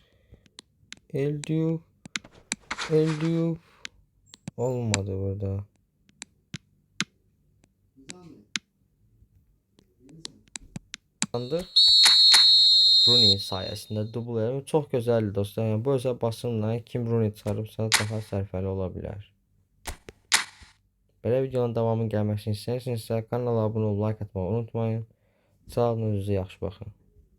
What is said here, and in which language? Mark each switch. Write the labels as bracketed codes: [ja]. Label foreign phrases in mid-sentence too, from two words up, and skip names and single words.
[tr] El Diouf olmadı burada. Sandık. Rooney sayesinde dublerim çok güzeldi dostlar. Yani bu özel basımla [az] kim Rooney çıxarıbsa daha sərfəli ola bilər. Belə videonun davamı gəlməsini istəyirsinizsə kanala abunə olub like atmayı unutmayın. Sağ olun, özünüzə yaxşı baxın.